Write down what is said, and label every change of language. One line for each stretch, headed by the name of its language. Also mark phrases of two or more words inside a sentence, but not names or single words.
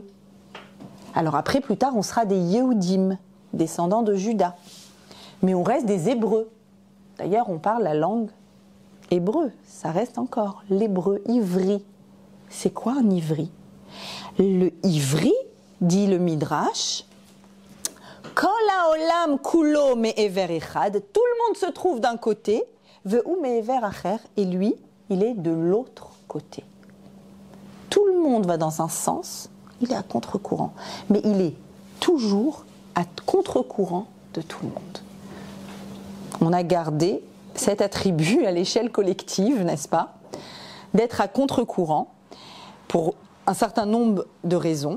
French: Alors après, plus tard, on sera des Yehudim, descendants de Juda. Mais on reste des Hébreux. D'ailleurs, on parle la langue hébreu. Ça reste encore l'hébreu ivri. C'est quoi un ivri? Le ivri, dit le Midrash,
Hebrew: כל העולם כולו מעבר אחד,
French: tout le monde se trouve d'un côté,
Hebrew: והוא מעבר אחר,
French: et lui, il est de l'autre côté. Tout le monde va dans un sens, il est à contre-courant, mais il est toujours à contre-courant de tout le monde. On a gardé cet attribut à l'échelle collective, n'est-ce pas, d'être à contre-courant pour un certain nombre de raisons.